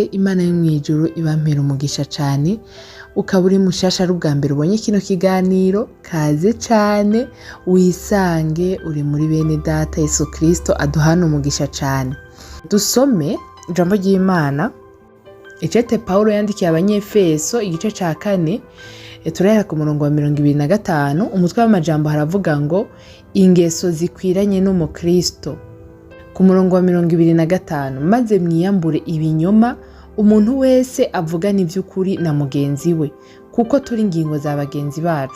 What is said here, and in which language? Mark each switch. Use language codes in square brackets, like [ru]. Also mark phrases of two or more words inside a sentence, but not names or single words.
[rn] Imana yo mwijuru ibampera umugisha cyane. Ukaba uri mushasha ari ubwa mbere ubonye kino kiganiro, kaze cyane wisange uri muri bene data. Yesu Kristo aduhana umugisha cyane. Dusome ijambo ry'Imana icete Paulo yandikiye Abanyefeso igice ca 4, turahera ku murongo wa 25. Umutwe w'amajambo haravuga ngo ingeso zikwiranye n'umukristo. Ku murongo wa 25, maze mwiyambure ibinyoma, umuntu wese avugana iby'ukuri na mugenzi we, kuko turi ingingo za bagenzi bacu.